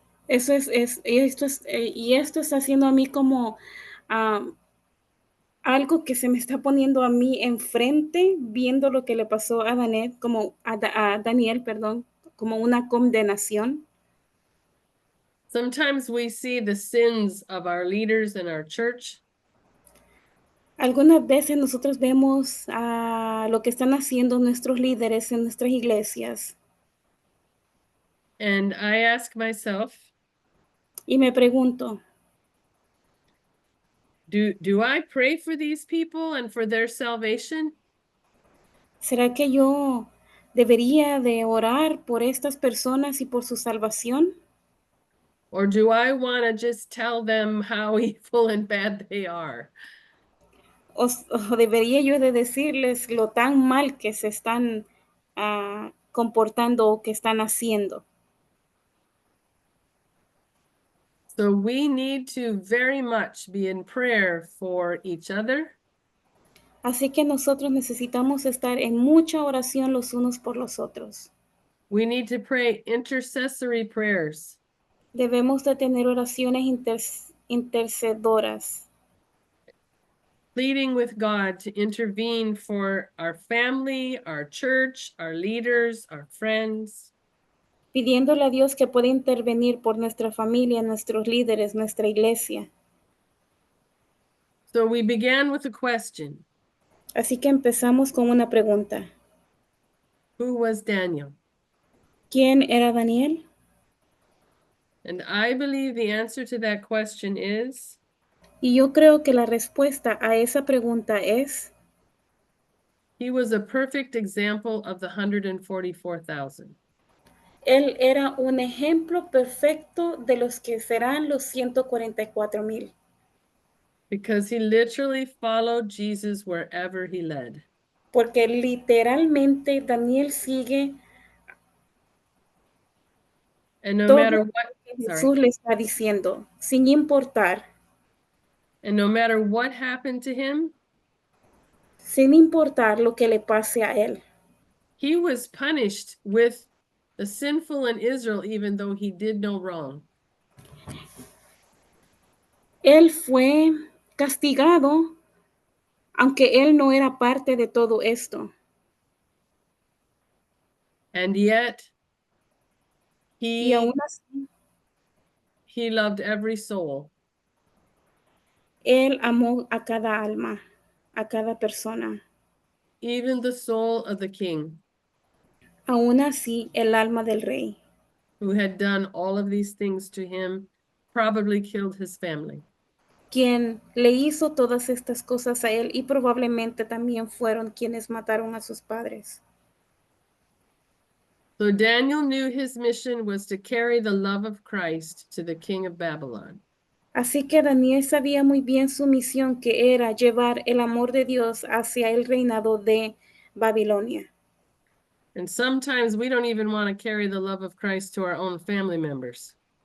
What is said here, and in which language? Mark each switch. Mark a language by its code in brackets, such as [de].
[es] y esto está haciendo a mí como algo que se me está poniendo a mí enfrente, viendo lo que le pasó a Daniel, a Daniel, perdón, como una condenación. [en] Sometimes we see the sins of our leaders in our church, [es] Algunas veces nosotros vemos lo que están haciendo nuestros líderes en nuestras iglesias [en] and I ask myself, [es] y me pregunto, [en] do I pray for these people and for their salvation? [es] ¿será que yo debería de orar por estas personas y por su salvación? [en] Or do I want to just tell them how evil and bad they are? [es] O debería yo de decirles lo tan mal que se están comportando o que están haciendo? [en] So we need to very much be in prayer for each other. [es] Así que nosotros necesitamos estar en mucha oración los unos por los otros. [en] We need to pray intercessory prayers. [es] Debemos de tener oraciones intercedoras, [en] Pleading with God to intervene for our family, our church, our leaders, our friends. [es] pidiéndole a Dios que pueda intervenir por nuestra familia, nuestros líderes, nuestra iglesia. [en] So we began with a question. [es] Así que empezamos con una pregunta. [en] Who was Daniel? [es] ¿Quién era Daniel? [en] And I believe the answer to that question is [es] Y yo creo que la respuesta a esa pregunta es, [en] he was a perfect example of the 144,000. [es] él era un ejemplo perfecto de los que serán los 144,000. [en] Because he literally followed Jesus wherever he led. [es] Porque literalmente Daniel sigue [en] And no [es] todo [en] matter [es] lo [en] what, [es] que [en] sorry, [es] Jesús le está diciendo, sin importar, [en] and no matter what happened to him, [es] sin importar lo que le pase a él. [en] he was punished with the sinful in Israel, even though he did no wrong. [es] Él fue castigado, aunque él no era parte de todo esto. [en] And yet [es] Y aún así, [en] he loved every soul. [es] él amó a cada alma, a cada persona. [en] Even the soul of the king, [es] Aún así, el alma del rey, [en] who had done all of these things to him, probably killed his family. [es] quien le hizo todas estas cosas a él y probablemente también fueron quienes mataron a sus padres. [en] So Daniel knew his mission was to carry the love of Christ to the king of Babylon. [es] Así que Daniel sabía muy bien su misión, que era llevar el amor de Dios hacia el reinado de Babilonia. [en] And sometimes we don't even want to carry the love of Christ to our own family members.